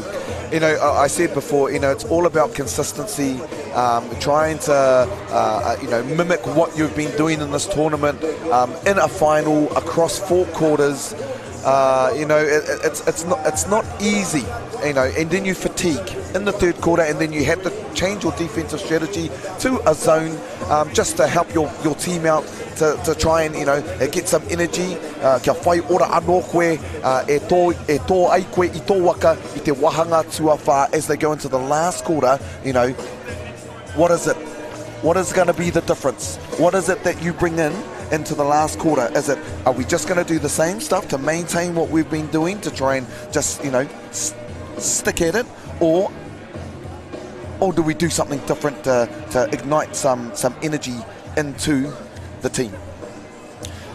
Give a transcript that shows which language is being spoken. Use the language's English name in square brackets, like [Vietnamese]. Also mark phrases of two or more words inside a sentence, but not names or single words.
[English] You know, I said before, you know, it's all about consistency, trying to, mimic what you've been doing in this tournament, in a final, across 4 quarters. It's not easy, you know, and then you fatigue in the third quarter, and then you have to change your defensive strategy to a zone, just to help your team out, to try and, get some energy. [Māori] Kia whai ora anō koe, e tō ai koe I tō waka I te wahanga tuawha [English] as they go into the last quarter. You know, what is it? What is going to be the difference? What is it that you bring in into the last quarter? Are we just going to do the same stuff to maintain what we've been doing, to try and just, stick at it, or do we do something different to ignite some energy into the team?